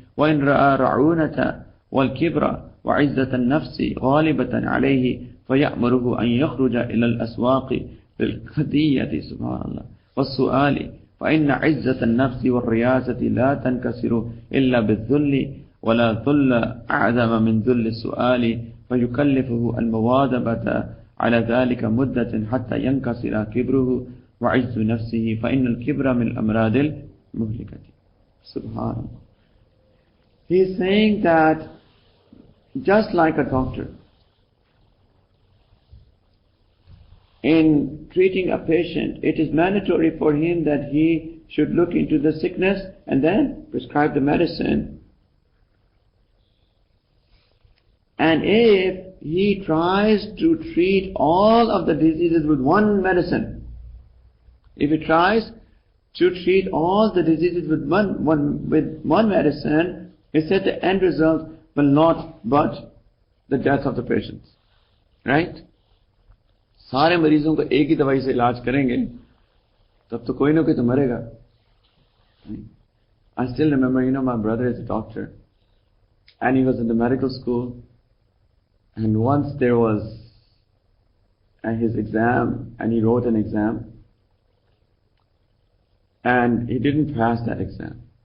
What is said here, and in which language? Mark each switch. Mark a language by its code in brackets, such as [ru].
[ar] وإن رأى رعونة والكبر وعزة النفس غالبة عليه فيأمره أن يخرج إلى الأسواق بالقضية سبحان الله والسؤال، فإن عزة النفس والرياسة لا تنكسر إلا بالذل، ولا ذل أعظم من ذل السؤال، فيكلفه المواظبة على ذلك مدة حتى ينكسر كبره وعز نفسه، فإن الكبر من الأمراض المهلكة. سبحان الله. [en] He is saying that just like a doctor, in treating a patient, it is mandatory for him that he should look into the sickness and then prescribe the medicine. And if he tries to treat all of the diseases with one medicine, if he tries to treat all the diseases with one medicine, he said the end result will not but the death of the patients. Right? [hi] सारे मरीजों को एक ही दवाई से इलाज करेंगे तब तो कोई ना कोई तो मरेगा. [en] I still remember, my brother is a doctor and he was in the medical school, and once there was his exam and he wrote an exam and he didn't pass that exam.